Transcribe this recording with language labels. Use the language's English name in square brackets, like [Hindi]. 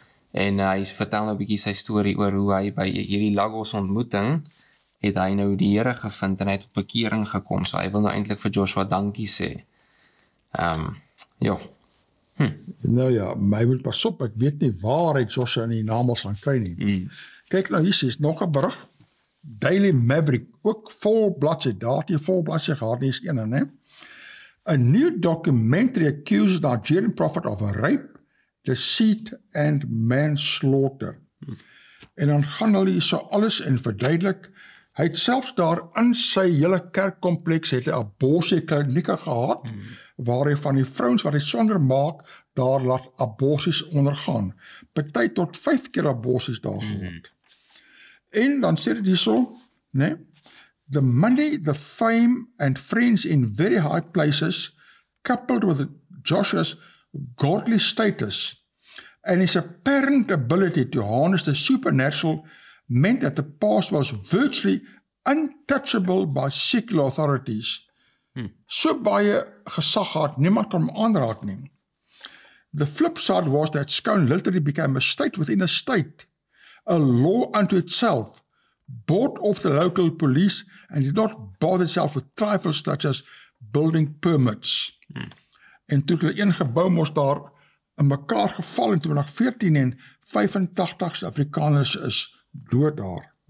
[Afrikaans] En hy vertel nou 'n bietjie sy storie oor hoe hy by hierdie Lagos ontmoeting, het hy nou die Here gevind en hy het op bekering gekom, so hy wil nou eintlik vir Joshua dankie sê. Ja. Nou ja, my moet pas op, ek weet nie waar hy Joshua in die namels gaan kry nie. Kyk nou, hier is nog 'n berig, Daily Maverick, ook vol bladsy, daar het jy vol bladsy gehad, nie is een, né? [English] A new documentary accuses the Nigerian prophet of a rape, deceit and manslaughter. [Afrikaans] En dan gaan hulle so alles en verduidelik, hy het selfs daar in sy hele kerkkompleks het 'n abortusklinieke gehad, waar hy van die vrouens wat hy swanger maak, daar laat abortus ondergaan. Party tot 5 keer abortus daar gehad. En dan sê dit hierso, né? [English] The money, the fame and friends in very high places, coupled with Joshua's godly status and his apparent ability to harness the supernatural, meant that the past was virtually untouchable by secular authorities. [Afrikaans] So baie gesag gehad, niemand kan hom aanraak nie. [English] The flip side was that Scone literally became a state within a state, a law unto itself, bought off the local police and did not bother itself with trifles such as building permits. [Afrikaans] En toe hulle een gebou mos daar in mekaar geval in 2014 en 85 Afrikaners is dood daar.